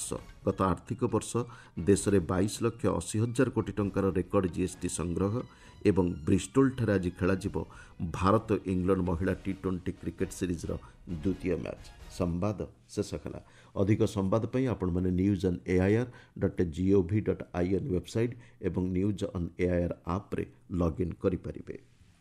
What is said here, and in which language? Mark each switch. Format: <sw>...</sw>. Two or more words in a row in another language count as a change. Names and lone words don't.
<or>ଗତ ଆର୍ଥିକ ବର୍ଷ ଦେଶରେ 22,80,000 କୋଟି ଟଙ୍କାର ରେକର୍ଡ ଜିଏସ୍ଟି ସଂଗ୍ରହ। ଏବଂ ବ୍ରିଷ୍ଟୋଲଠାରେ ଆଜି ଖେଳାଯିବ ଭାରତ ଇଂଲଣ୍ଡ ମହିଳା ଟି20 କ୍ରିକେଟ୍ ସିରିଜ୍ର ଦ୍ୱିତୀୟ ମ୍ୟାଚ୍। ସମ୍ବାଦ ଶେଷ ହେଲା। ଅଧିକ ସମ୍ବାଦ ପାଇଁ ଆପଣମାନେ news.air.gov.in ୱେବସାଇଟ୍ ଏବଂ ନ୍ୟୁଜ୍ ଅନ୍ ଏଆଇଆର୍ ଆପ୍ରେ ଲଗ୍ଇନ୍ କରିପାରିବେ।</or>